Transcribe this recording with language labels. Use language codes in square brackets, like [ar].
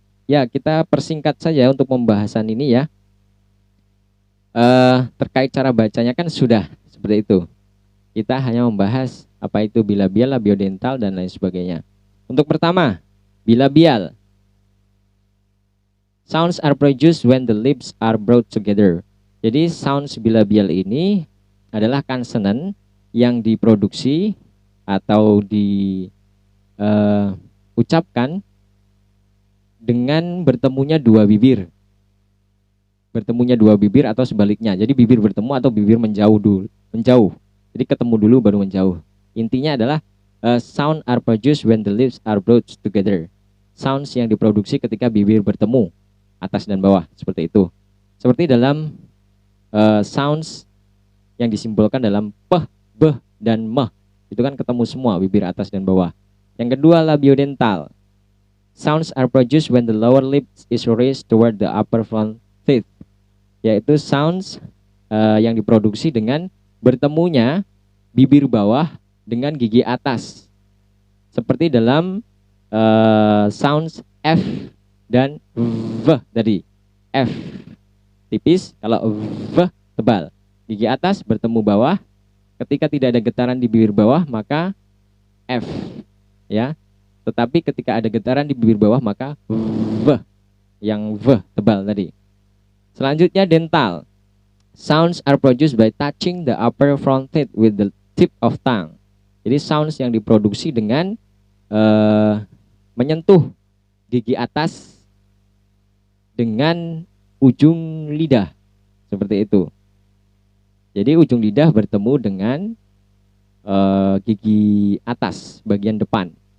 [id] Ya, kita persingkat saja untuk pembahasan ini ya. Terkait cara bacanya kan sudah seperti itu. Kita hanya membahas apa itu bilabial, labiodental, dan lain sebagainya. Untuk pertama, bilabial. [en] Sounds are produced when the lips are brought together. [id] Jadi sounds bilabial ini adalah consonant yang diproduksi atau diucapkan dengan bertemunya dua bibir. Bertemunya dua bibir atau sebaliknya. Jadi bibir bertemu atau bibir menjauh dulu. [en] Jadi ketemu dulu baru menjauh. Intinya adalah sound are produced when the lips are brought together. [id] Sounds yang diproduksi ketika bibir bertemu, atas dan bawah, seperti itu. Seperti dalam sounds yang disimbolkan dalam peh, beh, dan meh. Itu kan ketemu semua bibir atas dan bawah. Yang kedua, labiodental. [en] Sounds are produced when the lower lip is raised toward the upper front teeth. [id] Yaitu sounds yang diproduksi dengan bertemunya bibir bawah dengan gigi atas. Seperti dalam sounds F dan V tadi. F tipis, kalau V tebal. Gigi atas bertemu bawah. Ketika tidak ada getaran di bibir bawah maka F ya. Tetapi ketika ada getaran di bibir bawah maka V, yang V tebal tadi. Selanjutnya dental. [en] Sounds are produced by touching the upper front teeth with the tip of tongue. [id] Jadi sounds yang diproduksi dengan menyentuh gigi atas dengan ujung lidah. Seperti itu. Jadi ujung lidah bertemu dengan gigi atas bagian depan.